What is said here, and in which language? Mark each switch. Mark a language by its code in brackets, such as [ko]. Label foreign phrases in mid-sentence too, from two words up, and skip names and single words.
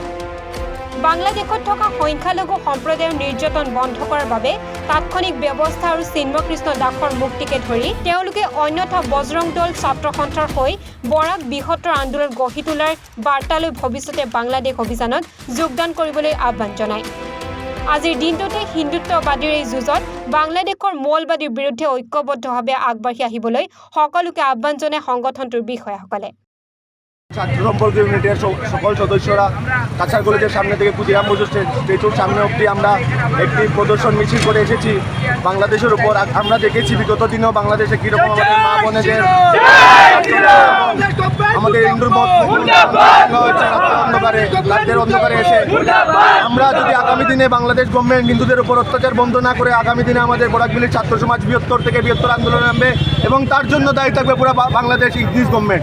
[as] বাংলাদেশত থকা সংখ্যালঘু সম্প্ৰদায়ৰ নিৰ্যাতন বন্ধ কৰাৰ বাবে তাৎক্ষণিক ব্যৱস্থা আৰু চিন্ময়কৃষ্ণ দাসৰ মুক্তিকে ধৰি তেওঁলোকে অন্যথা বজৰং দল ছাত্ৰ সন্থাৰ হৈ বৰাক বৃহত্তৰ আন্দোলন গঢ়ি তোলাৰ বাৰ্তালৈ ভৱিষ্যতে বাংলাদেশ অভিযানত যোগদান কৰিবলৈ আহ্বান জনায়। আজিৰ দিনটোতে হিন্দুত্ববাদীৰ এই যুঁজত বাংলাদেশৰ মৌলবাদীৰ বিৰুদ্ধে ঐক্যবদ্ধভাৱে আগবাঢ়ি আহিবলৈ সকলোকে আহ্বান জনায় সংগঠনটোৰ বিষয়াসকলে। [bn] ছাত্র সম্পর্ক ইউনিটের সকল সদস্যরা কাছাড় কলেজের সামনে থেকে ক্ষুদিরাম বসু স্ট্যাচুর সামনে অবধি আমরা একটি প্রদর্শন মিছিল করে এসেছি। বাংলাদেশের উপর আমরা দেখেছি বিগত দিনেও বাংলাদেশে কীরকম আমাদের মা বোনেদের আমাদের হিন্দুর মত অন্ধকারে তাদের অন্ধকারে এসে আমরা যদি আগামী দিনে বাংলাদেশ গভর্নমেন্ট হিন্দুদের উপর অত্যাচার বন্ধ না করে আগামী দিনে আমাদের বরাকবিলির ছাত্র সমাজ বৃহত্তর থেকে বৃহত্তর আন্দোলন নামবে এবং তার জন্য দায়ী থাকবে পুরো বাংলাদেশ ইংলিশ গভর্নমেন্ট।